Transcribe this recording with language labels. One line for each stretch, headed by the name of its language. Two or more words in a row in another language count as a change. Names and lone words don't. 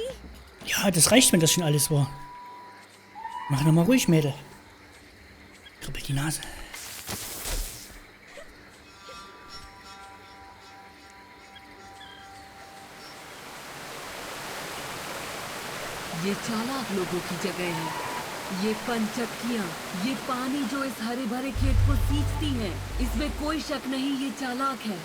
German: Ja, das reicht, wenn das schon alles war. Mach noch mal ruhig, Mädel. Kribbel die Nase.
Hindi: ये चालाक लोगों की जगह है। ये पंचक्कियाँ, ये पानी जो इस हरे भरे खेत को सींचती हैं, इसमें कोई शक नहीं ये चालाक है।